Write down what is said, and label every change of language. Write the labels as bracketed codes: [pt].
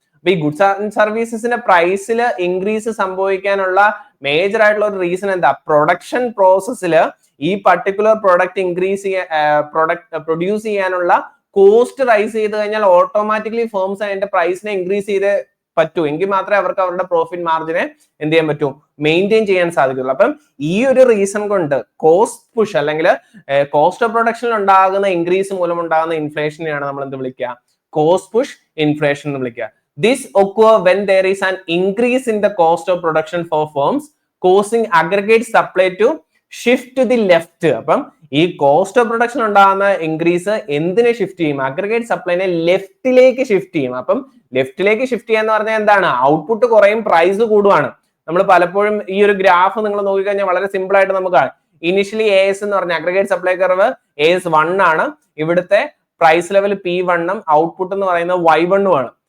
[ml] അപ്പൊ ഈ goods and സർവീസസിന്റെ പ്രൈസിൽ ഇൻക്രീസ് സംഭവിക്കാനുള്ള മേജർ ആയിട്ടുള്ള ഒരു റീസൺ എന്താ, പ്രൊഡക്ഷൻ പ്രോസസ്സിൽ ഈ പർട്ടിക്കുലർ പ്രൊഡക്റ്റ് പ്രൊഡ്യൂസ് ചെയ്യാനുള്ള കോസ്റ്റ് റൈസ് ചെയ്ത് കഴിഞ്ഞാൽ ഓട്ടോമാറ്റിക്കലി ഫേംസ് അതിന്റെ പ്രൈസിനെ ഇൻക്രീസ് ചെയ്ത് പറ്റൂ, എങ്കിൽ മാത്രമേ അവർക്ക് അവരുടെ പ്രോഫിറ്റ് മാർജിനെ എന്ത് ചെയ്യാൻ പറ്റൂ, മെയിൻറ്റെയിൻ ചെയ്യാൻ സാധിക്കുള്ളൂ. അപ്പം ഈ ഒരു റീസൺ കൊണ്ട് കോസ്റ്റ് പുഷ് അല്ലെങ്കിൽ കോസ്റ്റ് ഓഫ് പ്രൊഡക്ഷനിൽ ഉണ്ടാകുന്ന ഇൻക്രീസ് മൂലം ഉണ്ടാകുന്ന ഇൻഫ്ലേഷനെയാണ് നമ്മൾ എന്ത് വിളിക്കുക, കോസ്റ്റ് പുഷ് ഇൻഫ്ലേഷൻ എന്ന് വിളിക്കുക. [en] This occur when there is an increase in the cost of production for firms, causing aggregate supply to shift to the left. [ml] അപ്പം ഈ കോസ്റ്റ് ഓഫ് പ്രൊഡക്ഷൻ ഉണ്ടാകുന്ന ഇൻക്രീസ് എന്തിനെ ഷിഫ്റ്റ് ചെയ്യും, അഗ്രഗേറ്റ് സപ്ലൈനെ ലെഫ്റ്റിലേക്ക് shift ചെയ്യും. അപ്പം ലെഫ്റ്റിലേക്ക് ഷിഫ്റ്റ് ചെയ്യാന്ന് പറഞ്ഞാൽ എന്താണ്, ഔട്ട്പുട്ട് കുറയും, പ്രൈസ് കൂടുവാണ്. നമ്മൾ പലപ്പോഴും ഈ ഒരു ഗ്രാഫ് നിങ്ങൾ നോക്കിക്കഴിഞ്ഞാൽ വളരെ സിമ്പിൾ ആയിട്ട് നമുക്ക് ഇനിഷ്യലി AS എന്ന് പറഞ്ഞ അഗ്രഗേറ്റ് സപ്ലൈ കർവ് AS 1 ആണ്, ഇവിടുത്തെ പ്രൈസ് ലെവൽ P1 ഉം ഔട്ട്പുട്ട് എന്ന് പറയുന്നത് Y1 ഉം ആണ്.